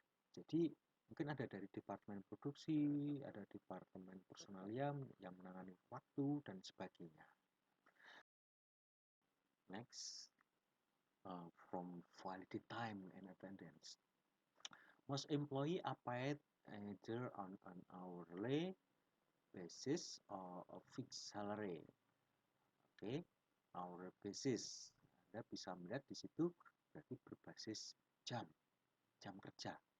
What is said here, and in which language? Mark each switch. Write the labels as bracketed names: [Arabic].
[Indonesian] Jadi mungkin ada dari departemen produksi, ada departemen personalia yang menangani waktu dan sebagainya. [English] Next, from validity time and attendance. Most employee are paid either on an hourly basis or a fixed salary. Oke, hourly basis. [Indonesian] Anda bisa melihat di situ berarti berbasis jam, jam kerja.